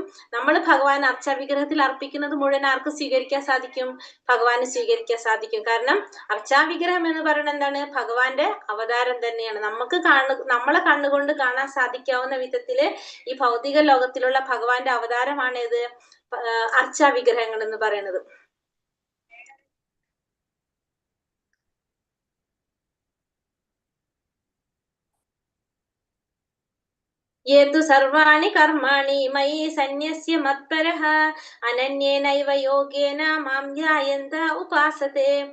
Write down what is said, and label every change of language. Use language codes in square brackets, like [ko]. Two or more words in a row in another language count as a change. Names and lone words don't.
[ml] നമ്മൾ ഭഗവാൻ അർച്ചാ വിഗ്രഹത്തിൽ അർപ്പിക്കുന്നത് മുഴുവൻ ആർക്ക് സ്വീകരിക്കാൻ സാധിക്കും? ഭഗവാന് സ്വീകരിക്കാൻ സാധിക്കും. കാരണം അർച്ചാ വിഗ്രഹം എന്ന് പറയുന്നത് എന്താണ്? ഭഗവാന്റെ അവതാരം തന്നെയാണ്. നമ്മളെ കണ്ണുകൊണ്ട് കാണാൻ സാധിക്കാവുന്ന വിധത്തില് ഈ ഭൗതിക ലോകത്തിലുള്ള ഭഗവാന്റെ അവതാരമാണ് ഇത് അർച്ചാ വിഗ്രഹങ്ങൾ എന്ന് പറയുന്നത്. [sa] ये तु सर्वाणि कर्माणि मयि सन्न्यस्य मत्परः अनन्येनैव योगेन मां ध्यायन्त उपासते